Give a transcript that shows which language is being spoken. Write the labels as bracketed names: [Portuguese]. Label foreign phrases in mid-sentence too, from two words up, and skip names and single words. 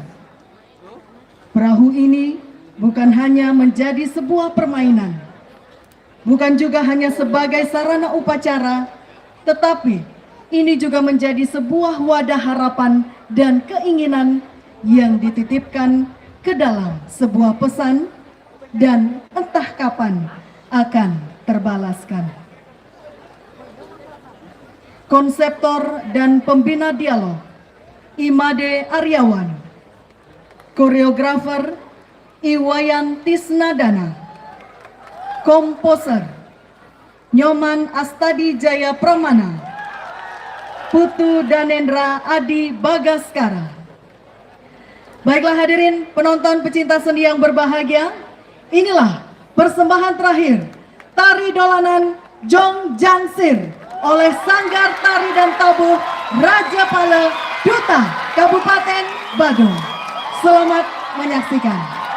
[Indonesian] Perahu ini bukan hanya menjadi sebuah permainan, bukan juga hanya sebagai sarana upacara, tetapi ini juga menjadi sebuah wadah harapan dan keinginan yang dititipkan ke dalam sebuah pesan dan entah kapan akan terbalaskan. Konseptor dan pembina dialog Imade Aryawan, koreografer Iwayan Tisnadana, komposer Nyoman Astadi Jaya Pramana, Putu Danendra Adi Bagaskara. Baiklah hadirin penonton pecinta seni yang berbahagia, inilah persembahan terakhir tari dolanan Jong Jang Sir oleh Sanggar Tari dan Tabuh Raja Pale, Duta, Kabupaten Badung. Selamat menyaksikan.